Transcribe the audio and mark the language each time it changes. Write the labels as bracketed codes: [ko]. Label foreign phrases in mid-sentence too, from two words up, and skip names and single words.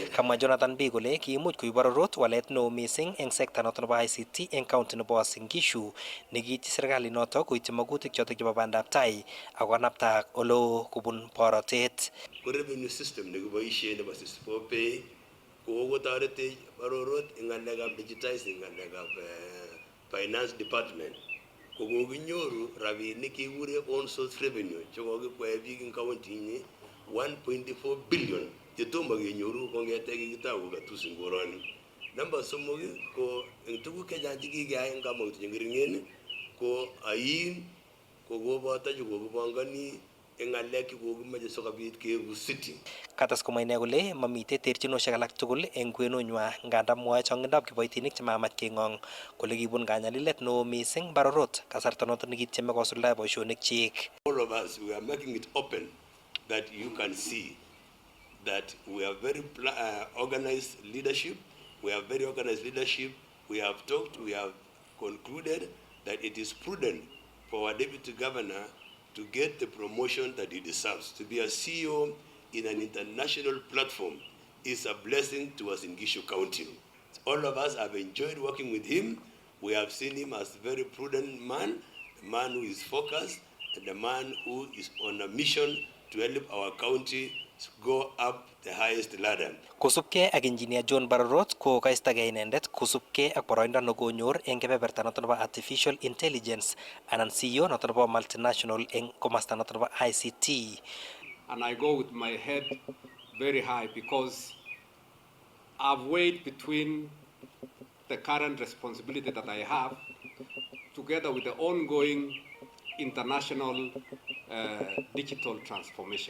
[kln] Kamwa Jonathan B kole kiimuch koib Barorot walet neo mising eng sekta noton nebo ICT eng county nebo Uasin Gishu nekiityi serikali noto koityi magutik chotok chebo bandab tai ako kanapta oleo kobun borotet. Ko [en] revenue system [kln] nekiboisie nebo 64 pay ko kotoretech Barorot eng ng'alekab digitizing ng'alekab [en] finance department [kln] ko kokinyoru rabinik kekure [en] own source revenue [kln] chekokikwae biik eng county ini 1.4 billion chetomo kenyoru kong'ete kikitou katus eng koroni. Namba somok ko eng tuguk chechang chekikeyai eng kamautik cheng'ering'en ko ain ko koboto chekokipongoni eng ng'alek chekokimache sikobit keeku city. Kates komwa ine kole mamitei terchinosiek alak tugul eng kwenunywa nganda mwoe chong'indab kiboitinik chemamach keng'ong kole kibun kanyalilet neo mising Barorot kasarta noton nekityeme kosuldae boisionik chik. [en] All of us, we are making it open that you can see that we are very organized leadership. We have very organized leadership. We have talked, we have concluded that it is prudent for our deputy governor to get the promotion that he deserves. To be a CEO in an international platform is a blessing to us in Gishu County. All of us have enjoyed working with him. We have seen him as a very prudent man, a man who is focused, and a man who is on a mission to help our county go up the highest ladder. [kln] Kosubkei ak Engineer John Barorot ko kaistagei inendet kosubkei ak boroindo nekonyor eng kebeberta noton nebo [en] artificial intelligence [kln] anan CEO noton nebo multinational eng komasta noton nebo ICT. [en] and I go with my head very high because I've weighed between the current responsibility that I have together with the ongoing international digital transformation.